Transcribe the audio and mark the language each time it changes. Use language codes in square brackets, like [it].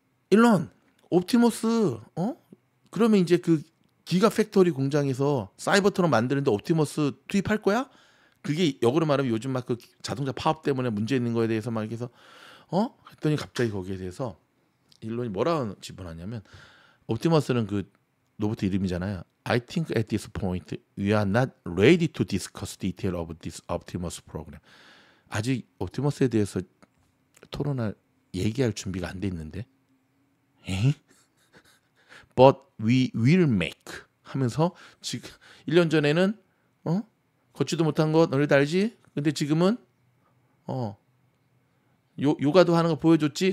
[ko] 일론 옵티머스 그러면 이제 그 기가 팩토리 공장에서 사이버트럭 만드는데 옵티머스 투입할 거야? 그게 역으로 말하면 요즘 막 그 자동차 파업 때문에 문제 있는 거에 대해서 막 이렇게 해서 했더니 갑자기 거기에 대해서 일론이 뭐라고 집어넣냐면 옵티머스는 그 로봇 이름이잖아요. [en] I think at this point we are not ready to discuss detail of this Optimus program. [ko] 아직 옵티머스에 대해서 토론할 얘기할 준비가 안 돼 있는데. But we will make 하면서 지금 1년 전에는 걷지도 못한 거 너희들 알지? 근데 지금은 요가도 하는 거 보여줬지?